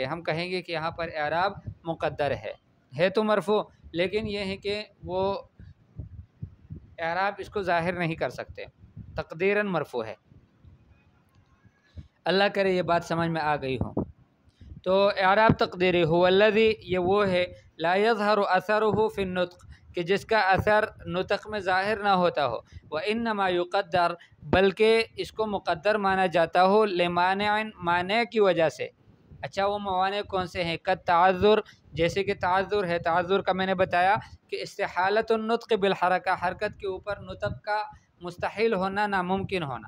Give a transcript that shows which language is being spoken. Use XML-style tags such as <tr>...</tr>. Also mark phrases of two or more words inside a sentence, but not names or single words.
<ur>ہم کہیں گے کہ یہاں پر اعراب مقدر ہے تو مرفوع، لیکن یہ ہے کہ وہ اعراب اس کو ظاہر نہیں کر سکتے، تقدیراً مرفوع ہے. اللہ کرے یہ بات سمجھ میں آ گئی ہو. تو اعراب تقدیری</ur> <ar>هو الذي,</ar> <ur>یہ وہ ہے,</ur> <ar>لا يظهر أثره في النطق,</ar> <ur>کہ جس کا اثر نطق میں ظاہر نہ ہوتا ہو,</ur> <ar>وإنما يقدر,</ar> <ur>بلکہ اس کو مقدر مانا جاتا ہو، لمانع، مانع کی وجہ سے. اچھا، وہ موانع کون سے ہیں,</ur> <ar>قد تعذر,</ar> <ur>جیسے کہ تعذر ہے. تعذر کا میں نے بتایا کہ</ur> <ar>استحالة النطق بالحركة,</ar> <ur>حرکت کے اوپر نطق کا مستحیل ہونا، ناممکن ہونا.</ur>